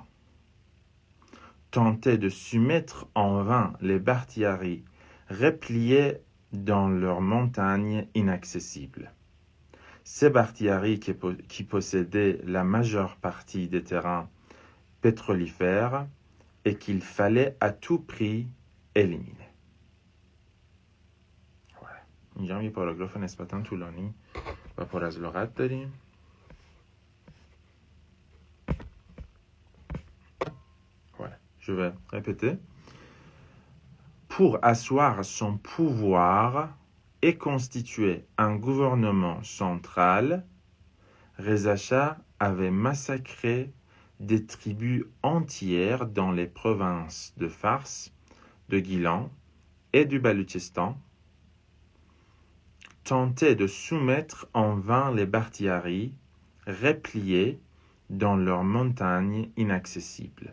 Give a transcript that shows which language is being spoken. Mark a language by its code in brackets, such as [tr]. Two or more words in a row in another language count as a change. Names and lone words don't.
[fr] Tentait de soumettre en vain les Bakhtiaris repliés dans leurs montagnes inaccessibles. Ces Bakhtiaris qui possédaient la majeure partie des terrains pétrolifères et qu'il fallait à tout prix éliminer. [fa] اینجا یه پاراگراف نسبتاً طولانی و پر از لغت داریم. [fr] Voilà, je vais répéter. Pour asseoir son pouvoir et constituer un gouvernement central, Reza Shah avait massacré des tribus entières dans les provinces de Fars, de Gilan et du Balochistan, tentait de soumettre en vain les Bakhtiaris, repliés dans leurs montagnes inaccessibles.